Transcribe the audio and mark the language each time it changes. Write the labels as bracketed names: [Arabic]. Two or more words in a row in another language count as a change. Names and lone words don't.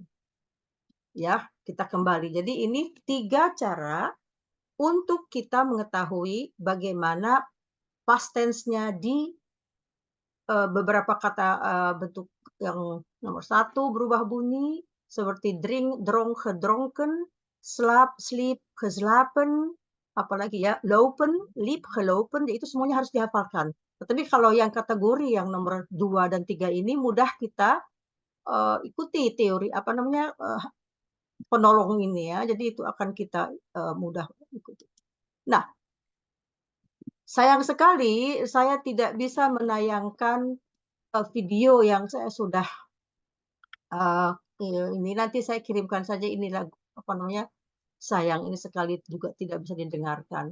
[Indonesian] Ya, kita kembali. Jadi ini 3 cara untuk kita mengetahui bagaimana [English] past tense- [Indonesian] nya di beberapa kata bentuk yang nomor 1 berubah bunyi seperti [Dutch] drink, dronk, gedronken, slap, sleep, geslapen, [Indonesian] apalagi ya, [Dutch] lopen, liep, gelopen, [Indonesian] itu semuanya harus dihafalkan. Tetapi kalau yang kategori yang nomor 2 dan 3 ini mudah kita ikuti teori apa namanya penolong ini ya. Jadi itu akan kita mudah ikuti. Nah, sayang sekali saya tidak bisa menayangkan video yang saya sudah ini nanti saya kirimkan saja ini lagu apa namanya, sayang ini sekali juga tidak bisa didengarkan.